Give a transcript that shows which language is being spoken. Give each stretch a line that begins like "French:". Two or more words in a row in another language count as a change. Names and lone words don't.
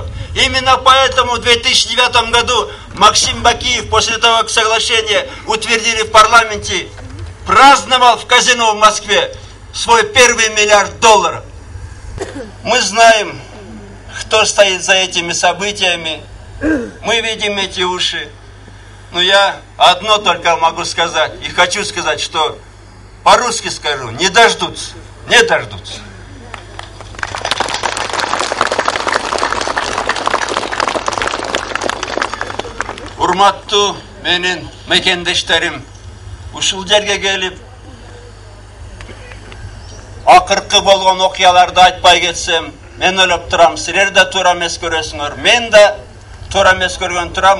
Russian: Именно поэтому в 2009 году Максим Бакиев, после того, как соглашение утвердили в парламенте, праздновал в казино в Москве свой первый $1 миллиард. Мы знаем, кто стоит за этими событиями. Мы видим эти уши. Но я одно только могу сказать. И хочу сказать, что по-русски скажу, не дождутся. Не дождутся.
Kyrgyz: Урматтуу менин мекендештерим, ушул жерге келип акыркы болгон окуяларды айтпай кетсем, мен ойлоп турам, силер да туура эмес көрөсүңөр, мен да туура эмес көргөн турам.